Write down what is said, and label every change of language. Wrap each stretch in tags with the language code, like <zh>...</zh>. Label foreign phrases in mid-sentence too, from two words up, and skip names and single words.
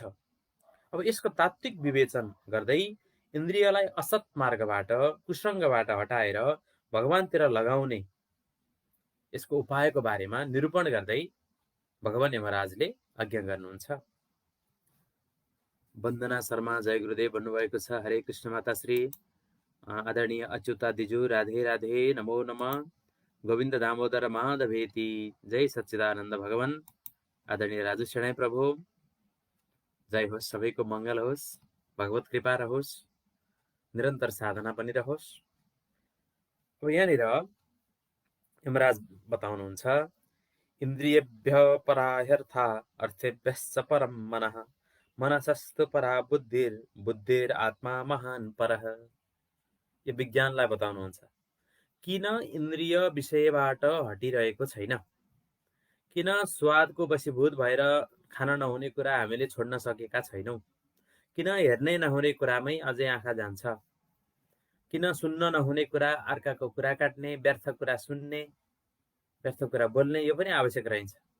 <ne>अब यसको तात्विक विवेचन गर्दै इन्द्रियलाई असत मार्गबाट, कुसङ्गबाट हटाएर भगवानतिर लगाउने यसको उपायको बारेमा निरूपण गर्दै भगवान यमराजले आज्ञा गर्नुहुन्छ। वन्दना शर्मा जय गुरुदेव भन्नुभएको छ। हरे कृष्ण माताश्री। आदरणीय अच्युता दिजु राधे राधे, नमो नमः। गोविन्द दामोदर माधवेति, जय सच्चिदानन्द भगवान। आदरणीय राजु सेनाई प्रभु, जय होस्, सबैको मङ्गल होस्, भगवत कृपा रहोस्, निरन्तर साधना पनि रहोस्। अब यहाँनिर यमराज बताउनुहुन्छ,</ne> <sa>इन्द्रियभ्य पराह्यर्था अर्थेभ्यश्च परं मनः, मनसस्तु परा बुद्धिर, बुद्धिर आत्मा महान परः।</sa> <ne>यो विज्ञानलाई बताउनुहुन्छ। किन इन्द्रिय विषयबाट हटिरहेको छैन? किन स्वादको वशीभूत भएर खान नहुने कुरा हामीले छोड्न सकेका छैनौँ? किन हेर्नै नहुने कुरामै अझै आँखा जान्छ? किन सुन्न नहुने कुरा, अर्काको कुरा काट्ने, व्यर्थ कुरा सुन्ने, व्यर्थ कुरा बोल्ने, यो पनि आवश्यक रहन्छ।</ne>